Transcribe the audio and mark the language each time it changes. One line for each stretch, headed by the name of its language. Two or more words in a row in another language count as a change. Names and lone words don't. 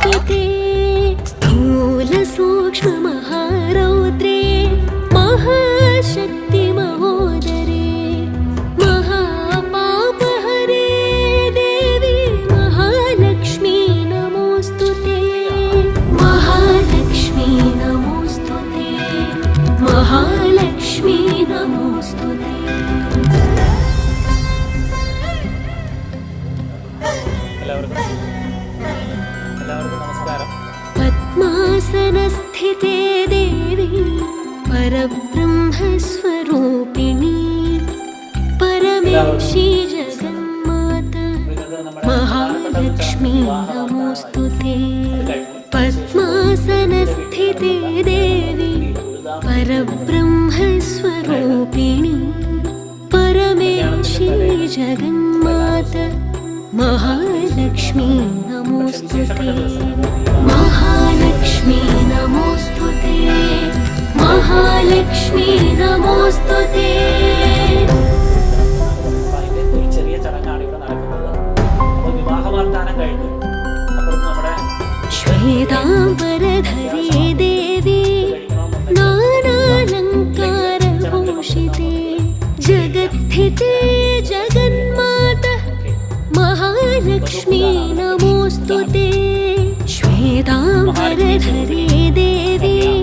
Sanskrit: स्थूलसूक्ष्ममहारौद्रे महाशक्ति महोदरे महापापहरे देवी महालक्ष्मी नमोस्तुते महालक्ष्मी नमोस्तुते महालक्ष्मी नमोस्तुते
Malayalam: എല്ലാവർക്കും നമസ്കാരം.
Sanskrit: पद्मासनस्थिते देवी परब्रह्मस्वरूपिणी परमेशी जगन्माता महालक्ष्मी नमोस्तुते पद्मासनस्थिते देवी परब्रह्मस्वरूपिणी परमेशी जगन्माता महालक्ष्मी नमोस्तुते महालक्ष्मी नमोस्तुते महालक्ष्मी नमोस्तुते
Malayalam: ഒരു ചെറിയ ചടങ്ങാണ് ഇവിടെ നടക്കുന്നത്. അപ്പോൾ വിവാഹ വാഗ്ദാനം കഴിഞ്ഞു. അപ്പുറത്ത് നമ്മുടെ
Sanskrit: श्वेताम्बरधरे देवी नानालङ्कारभूषिते जगत्स्थिते जगन्माता महालक्ष्मी नमोस्तुते श्वेताम्बरधरे देवी